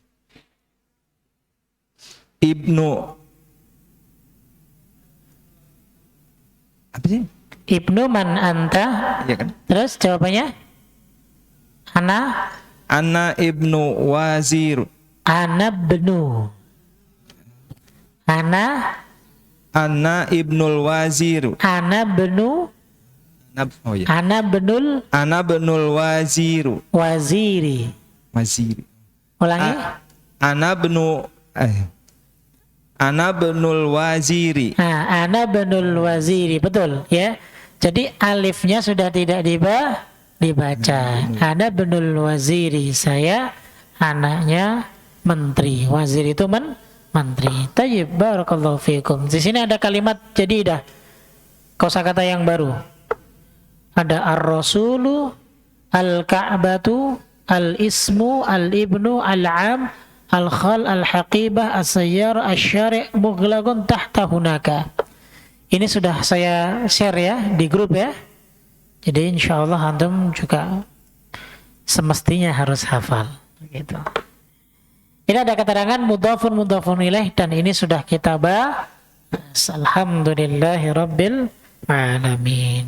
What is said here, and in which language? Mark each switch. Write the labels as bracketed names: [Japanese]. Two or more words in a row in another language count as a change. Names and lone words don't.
[Indonesian] Ibnu. Apa sih? [Arabic] ابن من أنت. [Indonesian] Iya kan? Terus jawabannya? [Arabic] أنا ابن وزير. أنا بنو. أنا ابن الوزير. أنا بنو. [Indonesian] Oh iya. [Arabic] أنا بنو أنا بنو الوزير. الوزير. وزير. Ulangi. أنا بنو الوزير. Nah, أنا بنو الوزير. [Indonesian] Betul ya. Jadi alifnya sudah tidak dibaca. [Arabic] أنا بنو الوزير. [Indonesian] Saya anaknya menteri. Wazir itu menteri. [Arabic] طيب بارك الله فيكم. [Indonesian] Di sini ada [Arabic] كلمات جديدة. [Indonesian] Kosakata yang baru. [Arabic] Ada الرسول الكعبة الاسم الابن العم الخال الحقيبة السيارة الشارع مغلق تحت هناك. [Indonesian] Ini sudah saya share ya di grup ya. Jadi insyaallah antum juga semestinya harus hafal gitu. Ini ada keterangan [Arabic] مضاف إليه [Indonesian] dan ini sudah kita bahas. [Arabic] الحمد لله رب العالمين.